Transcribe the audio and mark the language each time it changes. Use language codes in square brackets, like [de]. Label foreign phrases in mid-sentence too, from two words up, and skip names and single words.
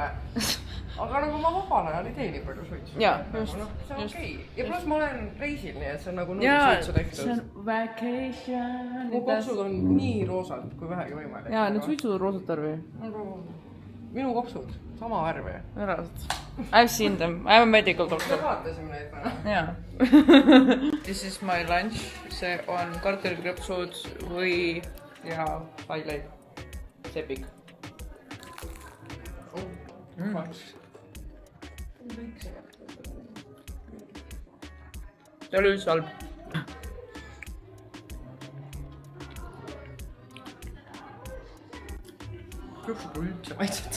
[et] Aga nagu ma vabal ajal ei tee nii palju suitsu. Jaa, just. See on okei. Ja pluss ma olen reisil, nii et see on nagu null suitsu tehtud. See on vacation. Mu kopsud on nii roosad, kui vähegi võimalik. Jaa, need suitsud on roosat värvi. Minu kopsud, sama värvi. Reaalselt. [en] I've seen them. I am a medical doctor. [et] Me vaatasime neid täna. Jaa. [en] This is my lunch. [et] See on kartulikrõpsud või ja haileib. Sepik. See oli üldse halb. Krõpsud pole üldse maitset.